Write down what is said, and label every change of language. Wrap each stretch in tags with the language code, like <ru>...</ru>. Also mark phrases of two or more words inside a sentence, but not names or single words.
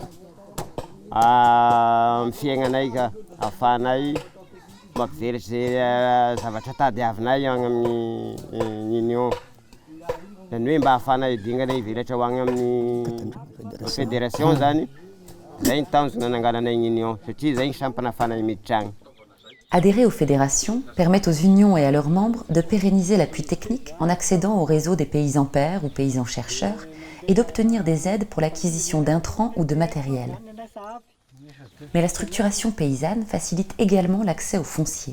<mg>fiaignanay ka ahafahanay mampivelatra zay zavatra tadiavinay agny amin'ny union zany hoe mba ahafahanay dingana ivelatra ho agny amin'ny fédération zany zay ny tanjona nangananay union satria zay ny sampy nahafahanay miditra agny.</mg> <fr>Adhérer aux fédérations permet aux unions et à leurs membres de pérenniser l'appui technique en accédant au réseau des paysans pairs ou paysans chercheurs et d'obtenir des aides pour l'acquisition d'intrants ou de matériel. Mais la structuration paysanne facilite également l'accès au foncier.</fr>